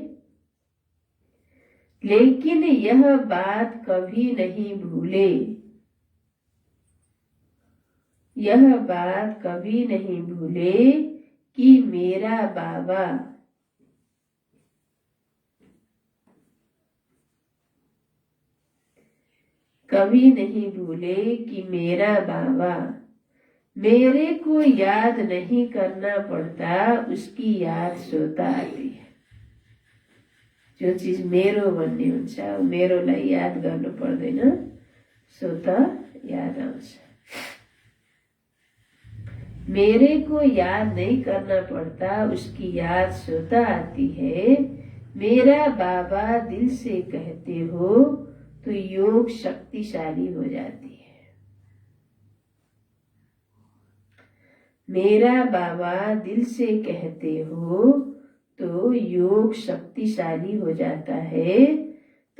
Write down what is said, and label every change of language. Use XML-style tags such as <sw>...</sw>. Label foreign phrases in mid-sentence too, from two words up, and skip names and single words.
<hi>लेकिन यह बात कभी नहीं भूले, यह बात कभी नहीं भूले कि मेरा बाबा, कभी नहीं भूले कि मेरा बाबा। मेरे को याद नहीं करना पड़ता, उसकी याद स्वतः आती है।</hi> <ne>जो चीज मेरो भन्ने हुन्छ मेरोलाई याद गर्नु पर्दैन, स्वतः याद आउँछ।</ne> <hi>मेरे को याद नहीं करना पड़ता, उसकी याद स्वतः आती है। मेरा बाबा दिल से कहते हो तो योग शक्तिशाली हो जाती है। मेरा बाबा दिल से कहते हो तो योग शक्तिशाली हो जाता है।</hi>